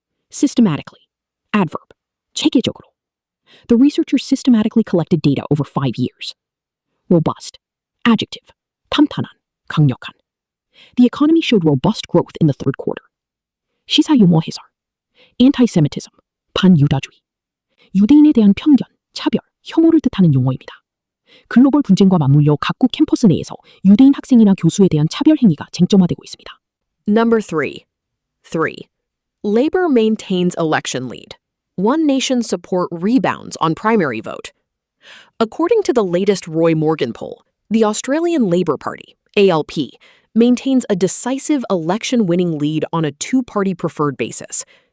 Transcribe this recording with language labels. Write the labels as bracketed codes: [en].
[en] Systematically. Adverb. [ko] 체계적으로. [en] The researchers systematically collected data over 5 years. Robust. Adjective. [ko] 탄탄한, 강력한. [en] The economy showed robust growth in the third quarter. [ko] 시사 유머 해설. Anti-Semitism. 반유다주의. 유대인에 대한 편견, 차별, 혐오를 뜻하는 용어입니다. 글로벌 분쟁과 맞물려 각국 캠퍼스 내에서 유대인 학생이나 교수에 대한 차별 행위가 쟁점화되고 있습니다. [en] Number 3. Labor maintains election lead. One Nation's support rebounds on primary vote. According to the latest Roy Morgan poll, the Australian Labor Party, ALP, maintains a decisive election-winning lead on a two-party preferred basis.